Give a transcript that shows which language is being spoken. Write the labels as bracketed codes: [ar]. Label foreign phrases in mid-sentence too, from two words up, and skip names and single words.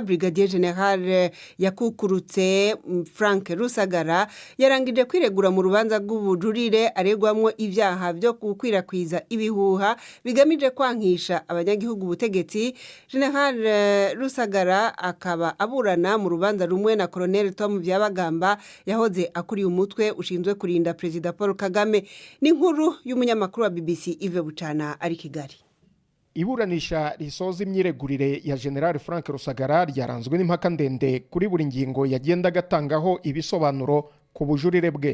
[rn] Brigadier General yakukurutse Frank Rusagara yarangije kwiregura mu rubanza rw'ubujurire aregwamwo ivyaha byo gukwirakwiza ibihuha bigamije kwankisha abanyagihugu ubutegetsi. [rw] General Rusagara akaba aburana mu rubanza rumwe na Colonel Tom Byabagamba yahoze akuriye umutwe ushinzwe kurinda President Paul Kagame. Ni inkuru y'umunyamakuru wa BBC Yves Bucana ari Kigali. Iburanisha risoza imyiregurire ya General Frank Rusagara ryaranzwe n'impaka ndende kuri buri ngingo yagenda gatangaho ibisobanuro ku bujurire bwe.